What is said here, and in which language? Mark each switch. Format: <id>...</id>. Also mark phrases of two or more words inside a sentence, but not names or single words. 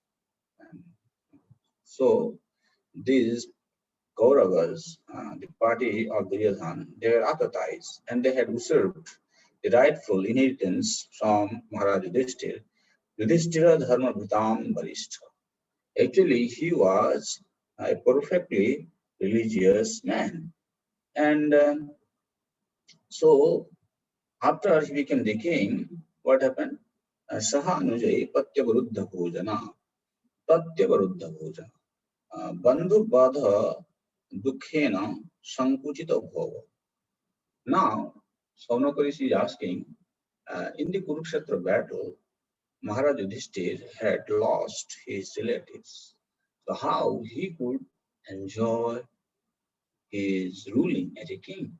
<en>And so these Kauravas, the party of Duryodhana, they were Atatais, and they had usurped the rightful inheritance from Maharaj Yudhishthira.</en> <sa>Yudhishthira Dharma Bhutam Varishta.</sa> <en>Actually, he was a perfectly religious man. And so after he became the king, what happened?</en> <sa>Saha Anujai Patyavarudha Bhojana. Patyavarudha Bhojana. Bandhu Badha Dukhena Sankuchita Bhova.</sa> <en>Now, Saunakarishi is asking, in the Kurukshetra battle, Maharaj Yudhishthir had lost his relatives. So how he could enjoy his ruling as a king?</en>